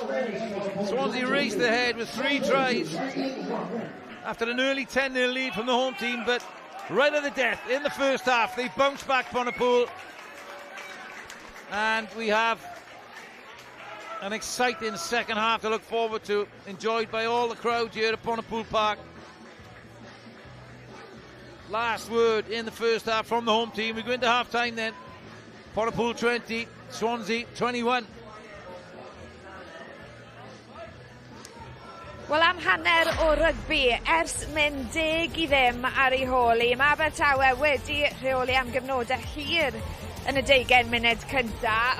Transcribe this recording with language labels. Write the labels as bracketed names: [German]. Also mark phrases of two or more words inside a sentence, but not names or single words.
[English] Swansea raced ahead with 3 tries after an early 10-0 lead from the home team, but right at the death in the first half they bounced back Pontypool, and we have an exciting second half to look forward to, enjoyed by all the crowd here at Pontypool Parc. Last word in the first half from the home team. We go into half time then. Pontypool 20, Swansea 21. [Welsh] Wel, am hanner o rygbi, ers mynd 10 i ddim ar ei hôl i, mae Abertawe wedi rheoli am gyfnodau hir yn y 20 munud cyntaf.